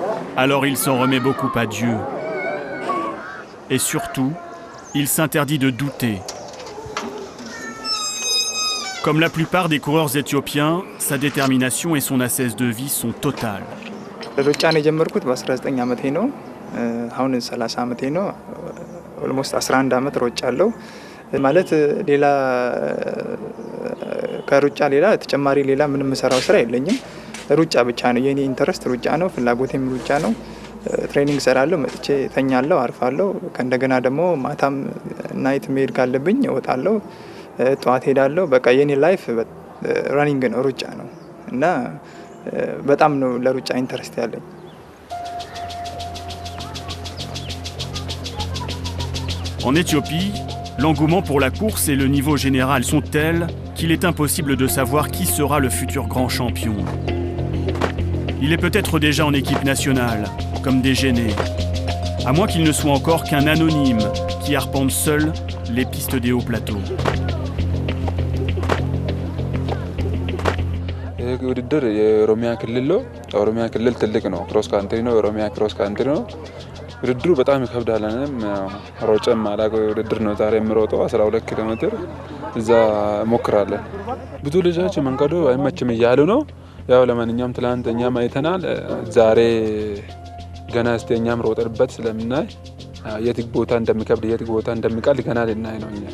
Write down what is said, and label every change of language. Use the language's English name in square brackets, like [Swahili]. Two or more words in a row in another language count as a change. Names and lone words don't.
[French] Alors il s'en remet beaucoup à Dieu. Et surtout, il s'interdit de douter. Comme la plupart des coureurs éthiopiens, sa détermination et son ascèse de vie sont totales. [Amharic] ሩጫን የጀመርኩት በ19 ዓመቴ ነው። አሁን 30 ዓመቴ ነው። ኦልሞስት 11 ዓመት ሮጫለሁ። ማለት ሌላ ከሩጫ ሌላ ተጨማሪ ሌላ ምንም የምሰራው ስራ የለኝም። ሩጫ ብቻ ነው የኔ ኢንተረስት፣ ሩጫ ነው ፍላጎቴም ሩጫ ነው። ትሬኒንግ ሰራለሁ፣ መጥቼ ተኛለሁ፣ አርፋለሁ። ከእንደገና ደግሞ ማታም ናይት መሄድ ካለብኝ እወጣለሁ፣ ጠዋት ሄዳለሁ። በቃ የኔ [English] life running [Amharic] ነው፣ ሩጫ ነው እና በጣም ነው ለሩጫ ኢንተረስት ያለኝ። [French] En Éthiopie, l'engouement pour la course et le niveau général sont tels qu'il est impossible de savoir qui sera le futur grand champion. Il est peut-être déjà en équipe nationale, comme Déjeuner, à moins qu'il ne soit encore qu'un anonyme qui arpente seul les pistes des hauts plateaux. [Amharic] ውድድር የኦሮሚያ ክልል ነው። ኦሮሚያ ክልል ትልቅ ነው። [English] cross country [Amharic] ነው። ኦሮሚያ [English] cross country [Amharic] ነው። ውድድሩ በጣም ይከብዳል። እኔም ሮጬም አላውቀው ውድድር ነው ዛሬ የምሮጠው 12 ኪሎ ሜትር እዛ ሞክራለን። ብዙ ልጆች መንገዱ አይመችም እያሉ ነው። ያው ለማንኛውም ትላንት እኛም አይተናል። ዛሬ ገና እስቲ እኛም ሮጠንበት ስለምናይ የት ቦታ እንደሚከብድ የት ቦታ እንደሚቀል ገና ልናይ ነው እኛ።